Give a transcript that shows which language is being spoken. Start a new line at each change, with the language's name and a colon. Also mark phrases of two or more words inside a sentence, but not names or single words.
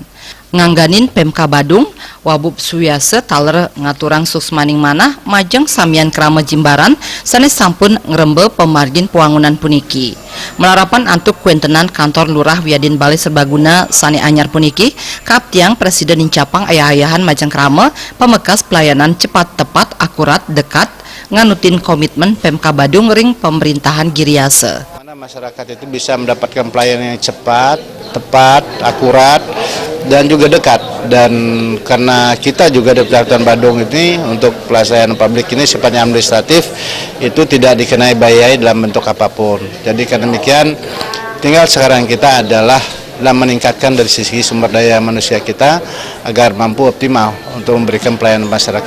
Balinese: Ngangganin Pemka Badung, Wabub Suyase taler ngaturang suksmaning manah majeng samian Krama Jimbaran sanes sampun ngrembe pemargin pewangunan puniki. Melarapan antuk kuentenan kantor lurah wiadin Balai Serbaguna sani anyar puniki, kaabdiang Presiden Incapang ayah-ayahan Majeng Krama, pemekas pelayanan cepat, tepat, akurat, dekat, nganutin komitmen Pemka Badung ring pemerintahan Giriase.
Indonesian: Masyarakat itu bisa mendapatkan pelayanan yang cepat, tepat, akurat, dan juga dekat. Dan karena kita juga di Kecamatan Badung ini untuk pelayanan publik ini sifatnya administratif, itu tidak dikenai biaya dalam bentuk apapun. Jadi karena demikian, tinggal sekarang kita adalah dalam meningkatkan dari sisi sumber daya manusia kita agar mampu optimal untuk memberikan pelayanan masyarakat.